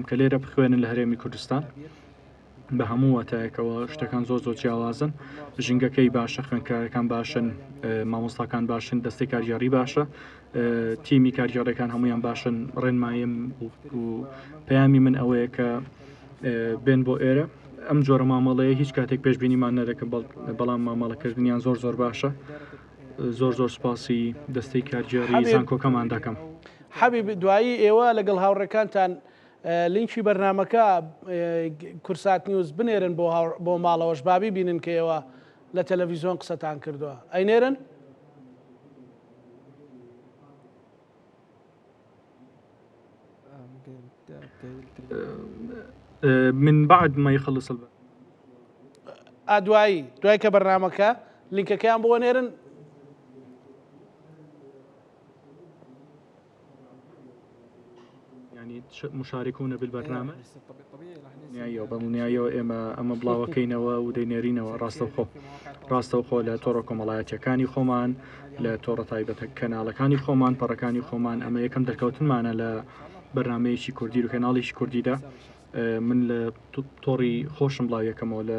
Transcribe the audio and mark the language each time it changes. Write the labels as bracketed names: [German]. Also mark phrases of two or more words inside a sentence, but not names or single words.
[Central Kurdish] کە لێرە بخوێنن لە هەرێمی کوردستان بە هەموو واتایەکەوە شتەکان زۆر جیاوازن ژینگەکەی باشە خوێندکارەکان باشن مامۆستاکان باشن دەستی کارژێڕی باشە تیمی کارژێڕەکان هەمویان باشن ڕێنمایم و پەیامی من ئەوەیە کە بێن بۆ ئێرە ئەم جۆرە مامەڵەیە هیچ کاتێک پێشبینیمان نەدەکە بەڵام مامەڵەکردنیان زۆر باشە زۆر سپاسی دەستەی کارژێڕی زانکۆکەمان دەکەم حەبیب دوایی ئێوە لەگەڵ هاوڕێکانتان لینکی بەرنامەکە کورسات نیوز بنێرن بۆ ماڵەوەش بابی بینن کە ئێوە لە تەلەڤیزیۆن قسەتان کردووە ئەینێرن؟ [Arabic] من بعد ما يخلص [Central Kurdish] دوایی کە بەرنامەکە لینکەکەیان بۆ نێرن [Arabic] يعني مشاركون بالبرنامج [Central Kurdish] بەڵنیایەوە ئێمە ئەمە بڵاوەکەینەوە و دەینێرینەوە ڕاستەوخۆ لە تۆڕە کۆمەڵایەتیەکانی خۆمان لە تۆڕە تایبەتە کەناڵەکانی خۆمان پەڕەکانی خۆمان ئەمە یەکەم دەرکەوتنمانە لە بەرنمەیەکی کوردی و کەناڵێکی کوردیدا من لە تۆڕی خۆشم بڵاویەکەمەوە لە